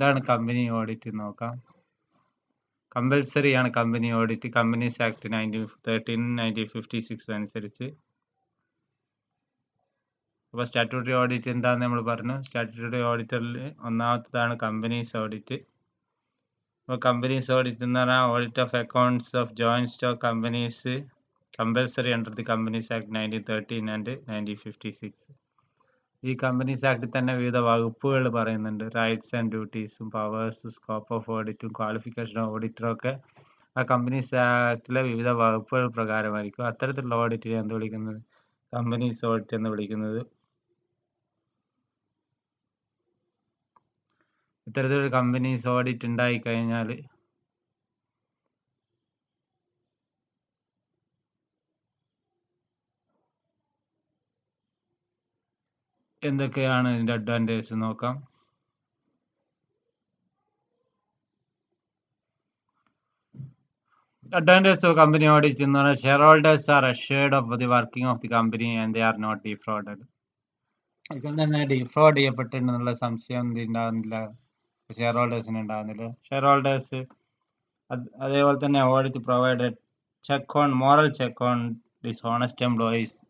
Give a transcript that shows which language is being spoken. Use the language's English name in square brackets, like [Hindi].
[Malayalam] Company audit നോക്കാം. Compulsory ആണ് company audit companies act 1956 അനുസരിച്ച്. അപ്പോൾ സ്റ്റാറ്റ്യൂട്ടറി ഓഡിറ്റ് എന്താണെന്ന് നമ്മൾ പറഞ്ഞു. Statutory ഓഡിറ്ററിൽ ഒന്നാമത്തേതാണ് companies audit. അപ്പോൾ കമ്പനീസ് ഓഡിറ്റ് എന്ന് പറഞ്ഞാൽ [English] Audit of accounts of joint stock companies, compulsory under the Companies Act 1913 and 1956. [Malayalam] ഈ കമ്പനീസ് ആക്ടിൽ തന്നെ വിവിധ വകുപ്പുകൾ പറയുന്നുണ്ട്. Rights and ഡ്യൂട്ടീസും പവേഴ്സും scope of ഓഡിറ്റും qualification of ഓഡിറ്ററും ഒക്കെ ആ കമ്പനീസ് ആക്ടിലെ വിവിധ വകുപ്പുകൾ പ്രകാരമായിരിക്കും. അത്തരത്തിലുള്ള ഓഡിറ്റിനെ എന്ത് വിളിക്കുന്നത്? കമ്പനീസ് ഓഡിറ്റ് എന്ന് വിളിക്കുന്നത്. ഇത്തരത്തിലൊരു കമ്പനീസ് ഓഡിറ്റ് ഉണ്ടായിക്കഴിഞ്ഞാൽ എന്തൊക്കെയാണ് ഇതിൻ്റെ അഡ്വാൻറ്റേജ് നോക്കാം. [English] Advantages of company audit [Malayalam] എന്ന് പറഞ്ഞാൽ [English] shareholders are assured of the working of the company and they are not defrauded. [Malayalam] ഇതിൽ തന്നെ ഡിഫ്രോഡ് ചെയ്യപ്പെട്ടിട്ടുള്ള സംശയം ഉണ്ടാകുന്നില്ല, ഷെയർ ഹോൾഡേഴ്സിന് ഉണ്ടാകുന്നില്ല. [English] share holders [Malayalam] അതേപോലെ തന്നെ [English] Audit provided check on moral check on dishonest employees.